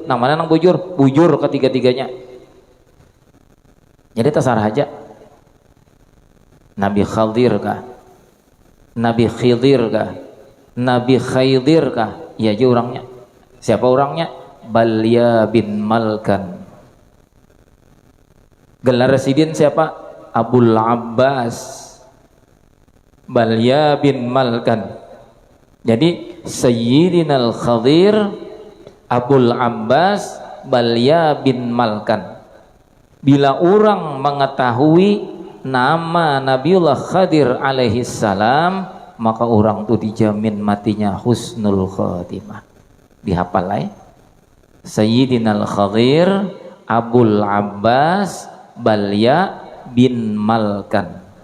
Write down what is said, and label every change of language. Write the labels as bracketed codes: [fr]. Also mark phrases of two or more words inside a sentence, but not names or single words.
[bjn] Nah mana nang bujur? Bujur ketiga-tiganya. Jadi terserah aja. Nabi Khadir kah? Nabi Khidir kah? Nabi Khaydir kah? Iya aja orangnya. Siapa orangnya? Balya bin Malkan. Gelar residin siapa? Abul Abbas Balya bin Malkan. Jadi Sayyidina Al-Khadir Abul Abbas Balya bin Malkan. Bila orang mengetahui nama Nabiullah Khadir [ar] عليه السلام, [bjn] maka orang itu dijamin matinya [ar] حسن الخاتمة. [bjn] Dihafal Sayyidina Al-Khadir Abul Abbas Balya bin Malkan.